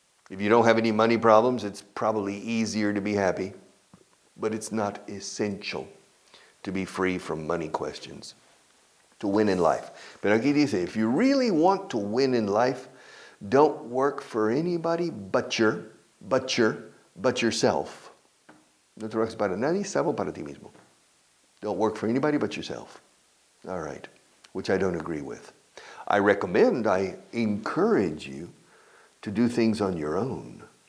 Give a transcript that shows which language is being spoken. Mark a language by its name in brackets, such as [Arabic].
[English] If you don't have any money problems, it's probably easier to be happy. But it's not essential to be free from money questions, to win in life. [Spanish] Pero aquí dice, [English] if you really want to win in life, don't work for anybody but yourself. [Spanish] No trabajes para nadie, salvo para ti mismo. [English] Don't work for anybody but yourself. All right, which I don't agree with. I encourage you to do things on your own.